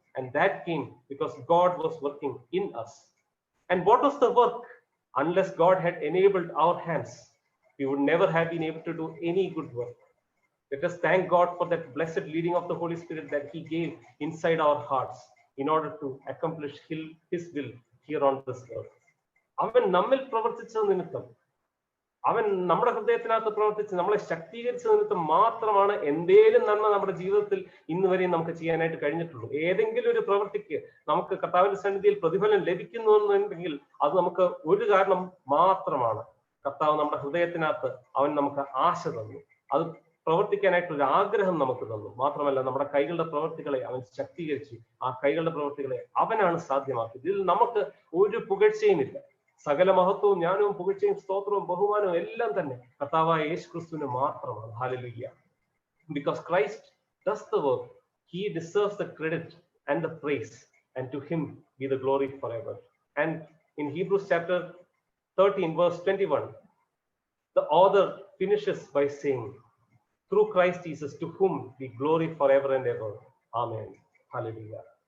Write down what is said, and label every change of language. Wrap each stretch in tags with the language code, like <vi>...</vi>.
<en>And that came because God was working in us. And what was the work? Unless God had enabled our hands, we would never have been able to do any good work. Let us thank God for that blessed leading of the Holy Spirit that he gave inside our hearts in order to accomplish his will here on this earth.</en> <ml>അവൻ നമ്മിൽ പ്രവർത്തിച്ചത് നിമിത്തം, അവൻ നമ്മുടെ ഹൃദയത്തിനകത്ത് പ്രവർത്തിച്ച് നമ്മളെ ശക്തീകരിച്ച നിമിത്തം മാത്രമാണ് എന്തേലും നന്മ നമ്മുടെ ജീവിതത്തിൽ ഇന്ന് വരെയും നമുക്ക് ചെയ്യാനായിട്ട് കഴിഞ്ഞിട്ടുള്ളൂ. ഏതെങ്കിലും ഒരു പ്രവൃത്തിക്ക് നമുക്ക് കർത്താവിന്റെ സന്നിധിയിൽ പ്രതിഫലം ലഭിക്കുന്നു എന്നുണ്ടെങ്കിൽ അത് നമുക്ക് ഒരു കാരണം മാത്രമാണ്. കർത്താവ് നമ്മുടെ ഹൃദയത്തിനകത്ത് അവൻ നമുക്ക് ആശ തന്നു, അത് പ്രവർത്തിക്കാനായിട്ട് ഒരു ആഗ്രഹം നമുക്ക് തന്നു. മാത്രമല്ല നമ്മുടെ കൈകളുടെ പ്രവൃത്തികളെ അവൻ ശക്തീകരിച്ചു. ആ കൈകളുടെ പ്രവൃത്തികളെ അവനാണ് സാധ്യമാക്കിയത്. ഇതിൽ നമുക്ക് ഒരു പുകഴ്ചയുമില്ല. സകല മഹത്വവും ജ്ഞാനവും പുകഴ്ചയും സ്തോത്രവും ബഹുമാനവും എല്ലാം തന്നെ കർത്താവായ യേശു ക്രിസ്തുവിന് മാത്രമാണ്. Hallelujah.</ml> <en>Because Christ does the work, he deserves the credit and the praise, and to him be the glory forever. And in Hebrews chapter 13 verse 21, the author finishes by saying, through Christ Jesus, to whom be glory forever and ever. Amen. Hallelujah.</en>